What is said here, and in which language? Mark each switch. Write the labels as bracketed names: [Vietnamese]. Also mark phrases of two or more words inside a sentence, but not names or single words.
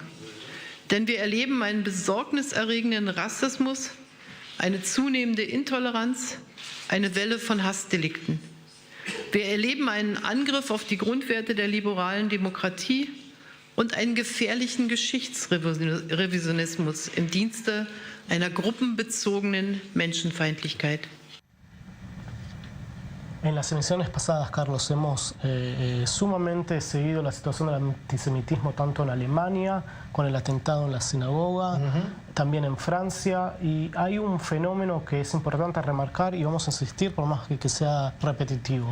[German] Denn wir erleben einen besorgniserregenden Rassismus, eine zunehmende Intoleranz, eine Welle von Hassdelikten. Wir erleben einen Angriff auf die Grundwerte der liberalen Demokratie und einen gefährlichen Geschichtsrevisionismus im Dienste einer gruppenbezogenen Menschenfeindlichkeit. [Spanish] En las emisiones pasadas, Carlos, hemos sumamente seguido la situación del antisemitismo tanto en Alemania, con el atentado en la sinagoga, también en Francia, y hay un fenómeno que es importante remarcar y vamos a insistir por más que sea repetitivo.